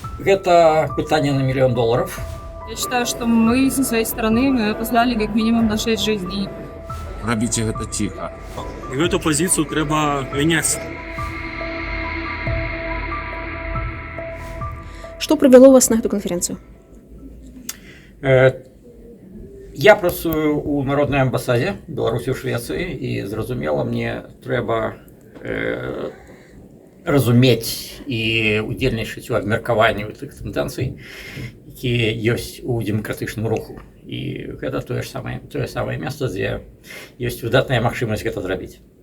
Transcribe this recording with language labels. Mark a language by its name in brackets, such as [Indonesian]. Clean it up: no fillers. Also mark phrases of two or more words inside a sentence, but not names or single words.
[Belarusian] Гэта пытанне на $1 000 000. [Russian] Я считаю, что мы со своей стороны опоздали как минимум на 6 жизней. [Belarusian] Рабіце гэта ціха. Гэту пазіцыю трэба мяняць. [Russian] Что привело вас на эту конференцию? [Belarusian] Я працую у народнай амбасадзе Беларусі ў Швецыі і зразумела, мне трэба разумець і удзельнічаць у абмеркаванні тых тэндэнцый, якія ёсць у дэмакратычным руху. І гэта тое самае месца, дзе ёсць выдатная магчымасць гэта зрабіць.